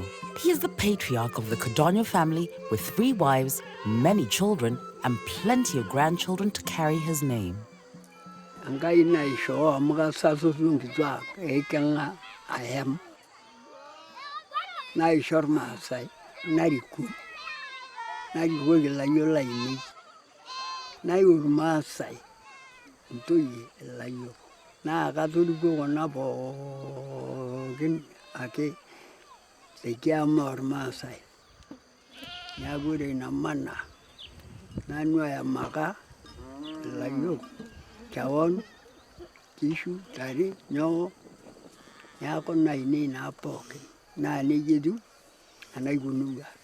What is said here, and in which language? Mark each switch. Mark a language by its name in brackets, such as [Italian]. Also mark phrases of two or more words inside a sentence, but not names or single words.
[English] He is the patriarch of the Kadono family with 3 wives, many children, and plenty of grandchildren to carry his name. [Masai] Angai na isho amuka sasu nkitwa ekenga ayam. Na ishor Maasai, nariku. Nariku gila yola ini. Na yur Maasai. Ntoyi layo. Na katoligo kona pookin ake tekiama ormaasai. Neeku ore ina mana nanuaya maka layiok kewon kishu tare nyoo neeku nainei naa pookin naa nejia etiu enaikunuia.